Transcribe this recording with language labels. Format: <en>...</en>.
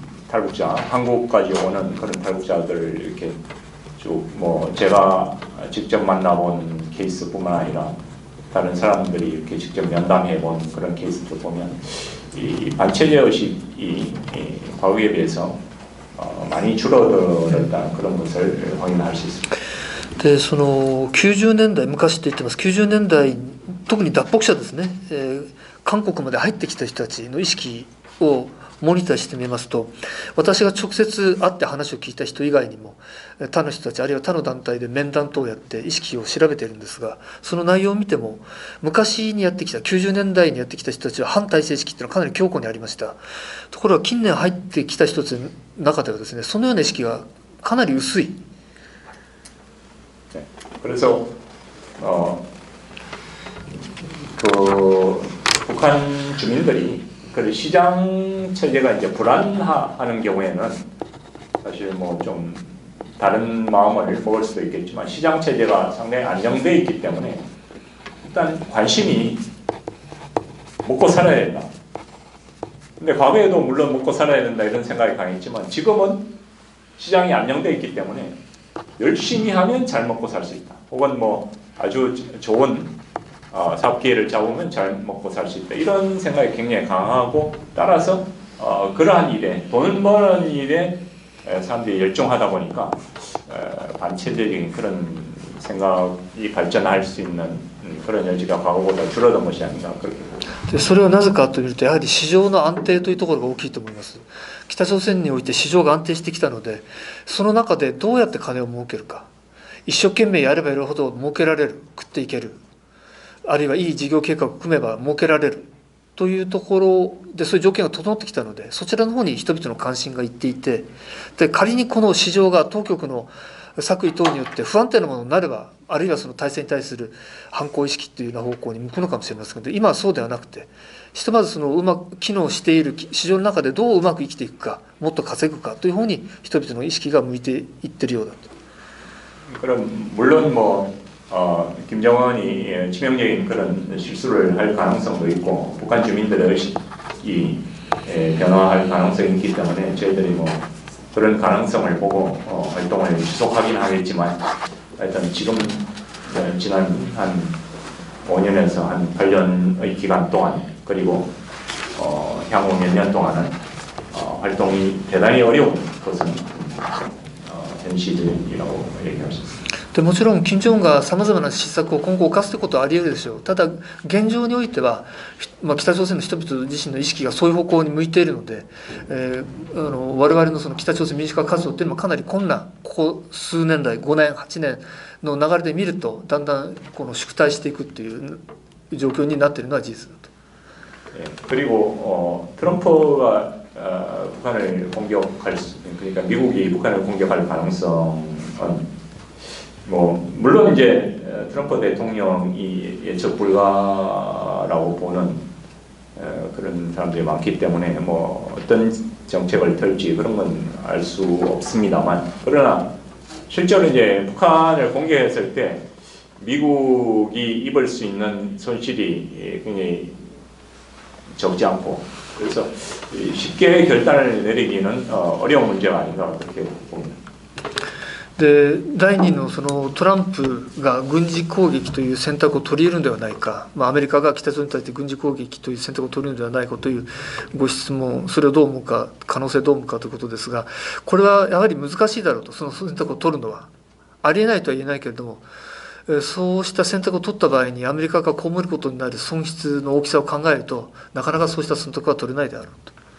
<ko>탈북자 한국까지 오는 그런 탈북자들을 이렇게 쭉 뭐 제가 직접 만나본 케이스뿐만 아니라 다른 사람들이 이렇게 직접 면담해 본 그런 케이스들 보면 이 반체제 의식이 과거에 비해서 많이 줄어들었다는 그런 것을 확인할 수 있습니다.</ko> <ja>でその90年代昔と言ってます90年代特に脱北者ですね、韓国まで入ってきた人たちの意識をモニターしてみますと、私が直接会って話を聞いた人以外にも他の人たちあるいは他の団体で面談等をやって意識を調べているんですが、その内容を見ても昔にやってきた90年代にやってきた人たちは反体制意識っていうのはかなり強固にありました。ところが近年入ってきた人たちの中ではですね、そのような意識がかなり薄い。</ja> <ko>그래서 그 북한 주민들이 그 시장 체제가 이제 불안하는 경우에는 사실 뭐 좀 다른 마음을 먹을 수도 있겠지만 시장 체제가 상당히 안정되어 있기 때문에 일단 관심이 먹고 살아야 된다. 근데 과거에도 물론 먹고 살아야 된다 이런 생각이 강했지만 지금은 시장이 안정되어 있기 때문에 열심히 하면 잘 먹고 살 수 있다. 혹은 뭐 아주 좋은 사업 기회를 잡으면 잘 먹고 살 수 있다. 이런 생각이 굉장히 강하고 따라서 그러한 일에 돈 버는 일에 사람들이 열중하다 보니까 반체제적인 그런 생각이 발전할 수 있는 그런 여지가 과거보다 줄어든 것이 아닌가 그렇게 봅니다.</ko> <ja>でそれはなぜかというと、やはり市場の安定というところが大きいと思います。北朝鮮において市場が安定してきたので、その中でどうやって金を儲けるか、一生懸命やればやるほど儲けられる、食っていける、あるいはいい事業計画を組めば儲けられるというところで、そういう条件が整ってきたので、そちらの方に人々の関心がいっていて、で仮にこの市場が当局の作為等によって不安定なものになれば、あるいはその体制に対する反抗意識というような方向に向くのかもしれませんけど、今はそうではなくて、ひとまずそのうまく機能している市場の中でどううまく生きていくか、もっと稼ぐかという方に人々の意識が向いていってるようだと。</ja> <ko>그럼 물론 뭐 김정은이 치명적인 그런 실수를 할 가능성도 있고 북한 주민들의 의식이 변화할 가능성이 있기 때문에 저희들이 뭐 그런 가능성을 보고 활동을 지속하긴 하겠지만 하여튼 지금 지난 한 5년에서 한 8년의 기간 동안 그리고 향후 몇 년 동안은 활동이 대단히 어려운 것은 현실이라고 얘기할 수 있습니다.</ko> <ja>でもちろん金正恩がさまざまな施策を今後犯すということはあり得るでしょう。ただ現状においては、北朝鮮の人々自身の意識がそういう方向に向いているので、我々のその北朝鮮民主化活動というのもかなり困難、ここ数年代5年8年の流れで見るとだんだんこの縮退していくという状況になっているのは事実だと。</ja> <ko>그리고 트럼프가 북한을 공격할 그러니까 미국이 북한을 공격할 가능성은 뭐 물론 이제 트럼프 대통령이 예측 불가라고 보는 그런 사람들이 많기 때문에 뭐 어떤 정책을 펼지 그런 건 알 수 없습니다만, 그러나 실제로 이제 북한을 공격했을 때 미국이 입을 수 있는 손실이 굉장히 적지 않고, 그래서 쉽게 결단을 내리기는 어려운 문제가 아닌가 그렇게 봅니다.</ko> <ja>で第2のそのトランプが軍事攻撃という選択を取り入れるのではないか、アメリカが北朝鮮に対して軍事攻撃という選択を取り入れるのではないかというご質問、それをどう思うか、可能性どう思うかということですが、これはやはり難しいだろうと。その選択を取るのはありえないとは言えないけれども、そうした選択を取った場合にアメリカが被ることになる損失の大きさを考えると、なかなかそうした選択は取れないであろうと。</ja>